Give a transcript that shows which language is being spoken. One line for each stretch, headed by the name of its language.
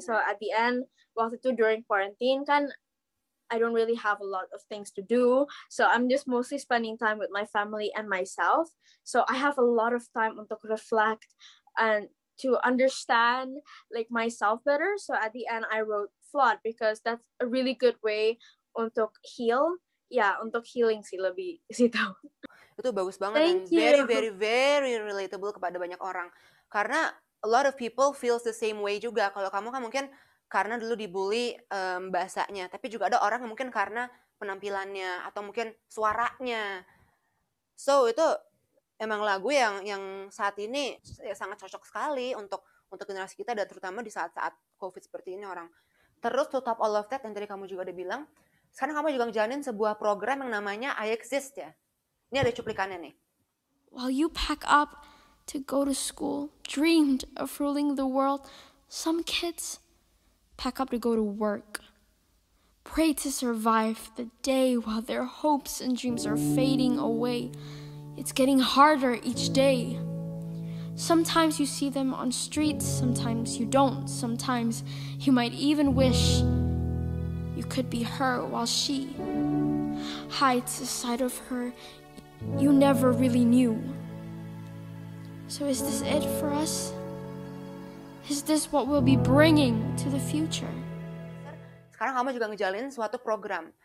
English: So at the end,
Indonesian: waktu itu
English: during quarantine kan, I don't really have a lot of things to do, so I'm just mostly spending time with my family and myself. So I have a lot of time untuk reflect and to understand like myself better. So at the end, I wrote Flawed because that's a really good way untuk heal.
Indonesian: Ya, untuk healing sih lebih situ. Itu bagus banget dan
English: very very very relatable
Indonesian: kepada banyak orang.
English: Karena a lot of people feels the same way juga.
Indonesian: Kalau kamu kan mungkin karena dulu dibully bahasanya, tapi juga ada orang yang mungkin karena penampilannya atau mungkin suaranya. So itu emang lagu yang saat ini sangat cocok sekali untuk generasi kita dan terutama di saat-saat COVID seperti ini orang. Terus
English: to top all of that
Indonesian: yang tadi kamu juga udah bilang, sekarang kamu juga ngejalanin sebuah program yang namanya I Exist ya. Ini ada cuplikannya nih.
English: While you pack up to go to school, dreamed of ruling the world, some kids pack up to go to work. Pray to survive the day while their hopes and dreams are fading away. It's getting harder each day. Sometimes you see them on streets, sometimes you don't. Sometimes you might even wish you could be her while she hides a side of her you never really knew. So is this it for us? Is this what we'll be bringing to the future?
Indonesian: Sekarang kamu juga ngejalin suatu program.